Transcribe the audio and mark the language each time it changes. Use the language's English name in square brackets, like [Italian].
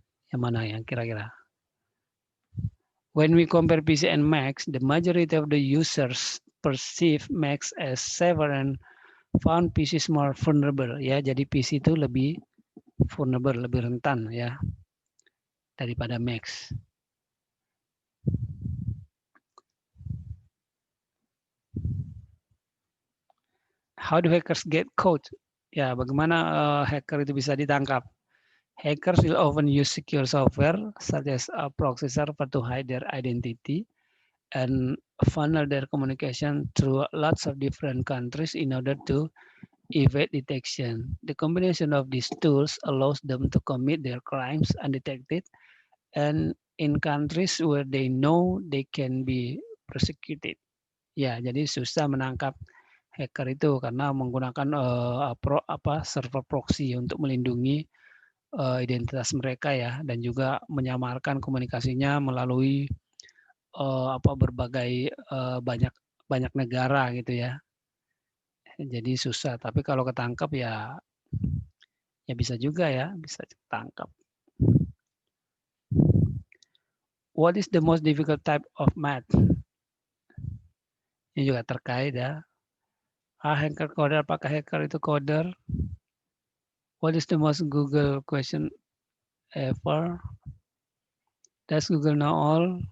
[Indonesian] Yang mana yang kira-kira? [English] When we compare PC and Macs, the majority of the users perceive Macs as safer and found PCs more vulnerable. [Indonesian] Ya, jadi PC itu lebih vulnerable, lebih rentan ya daripada Macs. [English] How do hackers get caught? [Indonesian] Ya, bagaimana hacker itu bisa ditangkap? [English] Hackers will often use secure software such as a proxy server to hide their identity and funnel their communication through lots of different countries in order to evade detection. The combination of these tools allows them to commit their crimes undetected and in countries where they know they can be prosecuted. [Indonesian] Ya, jadi susah menangkap hacker itu karena menggunakan server proxy untuk melindungi identitas mereka ya, dan juga menyamarkan komunikasinya melalui berbagai banyak negara gitu ya. Jadi susah, tapi kalau ketangkap ya bisa juga ya, bisa ketangkap. [English] What is the most difficult type of math? [Indonesian] Ini juga terkait ya. Hacker coder, apakah hacker itu coder? [English] What is the most Google question ever? Does Google know all?